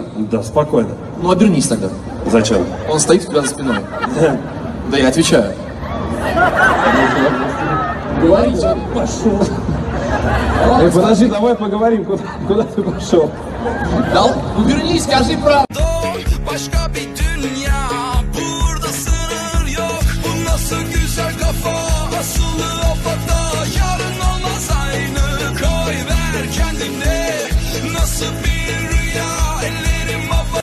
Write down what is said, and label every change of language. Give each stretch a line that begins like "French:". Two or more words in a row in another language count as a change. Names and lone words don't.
Russian: Да, спокойно. Ну, обернись тогда. Зачем? Он стоит у тебя за спиной. Да я отвечаю. Говорите. Пошел. Подожди, давай поговорим, куда ты пошел? Дал? Ну, вернись, скажи правду.
Turkish: Başka bir dünya, burada sınır yok. Bu nasıl güzel kafa, asılı afata. Yarın olmaz aynı, koy ver kendine. Nasıl bir rüya, ellerim hava.